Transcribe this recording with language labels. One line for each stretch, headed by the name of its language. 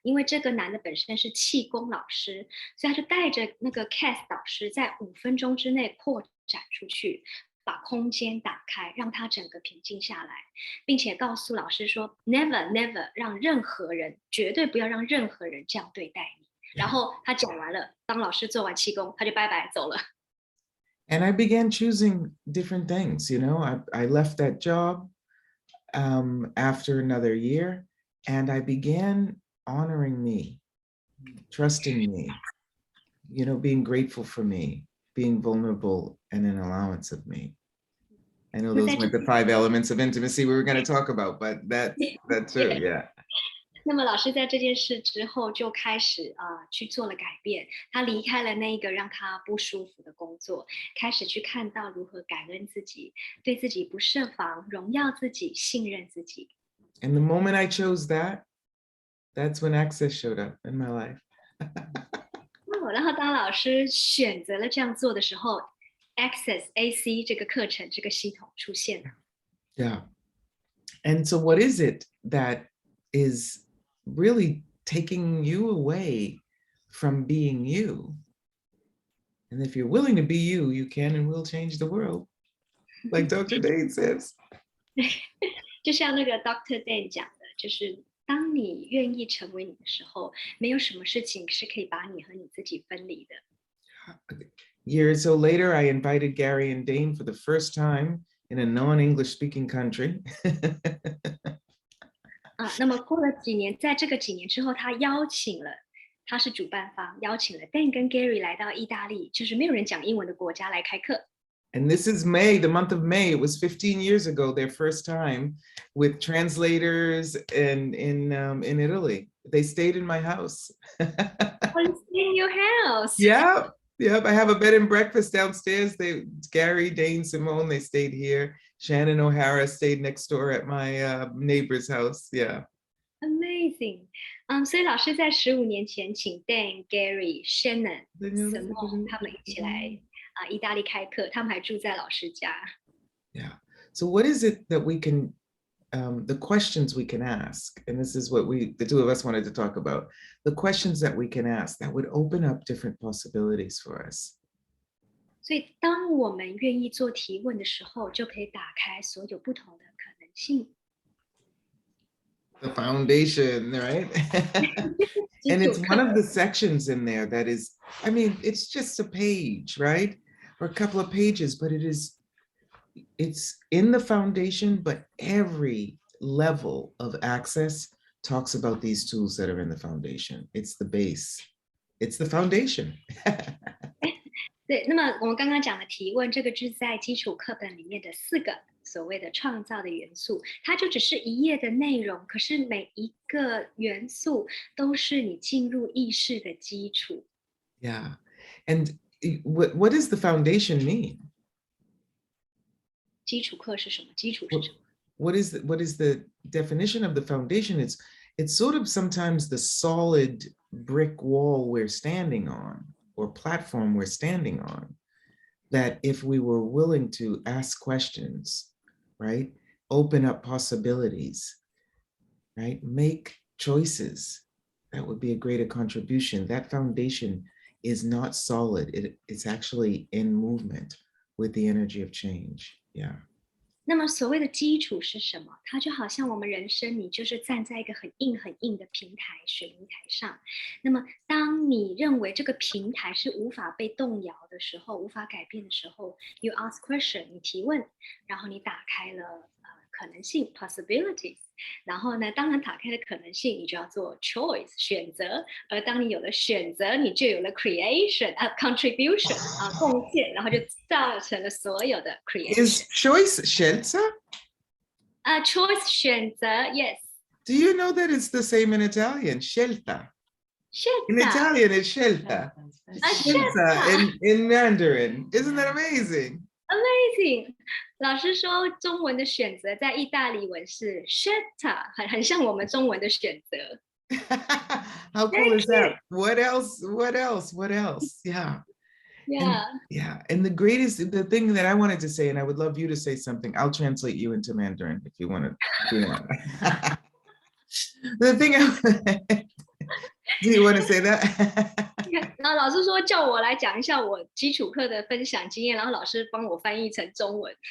Chinese: 因为这个男的本身是气功老师，所以他就带着那个 Cass 导师在5分钟之内扩展出去，把空间打开，让他整个平静下来，并且告诉老师说 ：
English: “Never, never
Chinese: 让任何人，绝对不要让任何人这样对待你。” 然后他讲完了，当老师做完气功，他就拜拜走了。
English: And I began choosing different things. I left that job after another year, and I began honoring me, trusting me, being grateful for me, being vulnerable, and an allowance of me. I know those weren't the 5 elements of intimacy we were going to talk about, but that too, yeah.
Chinese: 那么老师在这件事之后就开始去做了改变，他离开了那一个让他不舒服的工作，开始去看到如何感恩自己，对自己不设防，荣耀自己，信任自己。
English: And the moment I chose that, that's when access showed up in my life.
Chinese: 然后当老师选择了这样做的时候，Access AC 这个课程这个系统出现了。
English: Yeah. And so what is it that is really taking you away from being you? And if you're willing to be you, you can and will change the world, like Dr. Dane says.
Chinese: 就像那个 Dr. Dan 讲的，就是当你愿意成为你的时候，没有什么事情是可以把你和你自己分离的。
English: Year or so later, I invited Gary and Dane for the first time in a non-English speaking country.
Chinese: 那么过了几年，在这个几年之后，他是主办方，邀请了 Dan 跟 Gary 来到意大利，就是没有人讲英文的国家来开课。
English: And this is May, the month of May. It was 15 years ago, their first time with translators and in Italy. They stayed in my house. In your house. Yeah. Yep. I have a bed and breakfast downstairs. Gary, Dane, Simone, they stayed here. Shannon O'Hara stayed next door at my neighbor's house. Yeah. Amazing.
Chinese: 所以老师在15年前请 Dan、Gary、Shannon、Simone 他们一起来意大利开课，他们还住在老师家。
English: Yeah. So what is it that we can, the questions we can ask, and this is what the two of us wanted to talk about, the questions that we can ask that would open up different possibilities for us.
Chinese: 所以当我们愿意做提问的时候，就可以打开所有不同的可能性。
English: The foundation, right? And it's one of the sections in there that is, I mean, it's just a page, right? Or a couple of pages, but it's in the foundation, but every level of access talks about these tools that are in the foundation. It's the base. It's the foundation.
Chinese: 对，那么我们刚刚讲的提问，这个就是在基础课本里面的4个所谓的创造的元素，它就只是一页的内容，可是每一个元素都是你进入意识的基础。
English: Yeah. And what does the foundation mean?
Chinese: 基础课是什么？基础是什么？
English: What is the definition of the foundation? It's sort of sometimes the solid brick wall we're standing on, or platform we're standing on, that if we were willing to ask questions, right, open up possibilities, right, make choices, that would be a greater contribution. That foundation is not solid. It's actually in movement with the energy of change. Yeah.
Chinese: 那么所谓的基础是什么？它就好像我们人生，你就是站在一个很硬很硬的平台，水泥台上。那么当你认为这个平台是无法被动摇的时候，无法改变的时候 ，
English: you ask question，
Chinese: 你提问，然后你打开了可能性 possibilities。然后呢，当然打开了可能性，你就要做 choice 选择。而当你有了选择，你就有了
English: creation contribution
Chinese: 贡献，然后就造成了所有的 creation。
English: Is choice scelta? Choice 选择 yes. Do you know that it's the same in Italian? Scelta. In
Italian: Scelta.
English: Italian, it's scelta. Scelta in Mandarin. Isn't that amazing? Amazing.
Chinese: 老师说中文的选择在意大利文是 scelta， 很像我们中文的选择。
English: How cool is that? What else? What else? What else? Yeah. Yeah. And the thing that I wanted to say, and I would love you to say something. I'll translate you into Mandarin if you want to. The thing do you want to say that?
Chinese: 然后老师说叫我来讲一下我基础课的分享经验，然后老师帮我翻译成中文。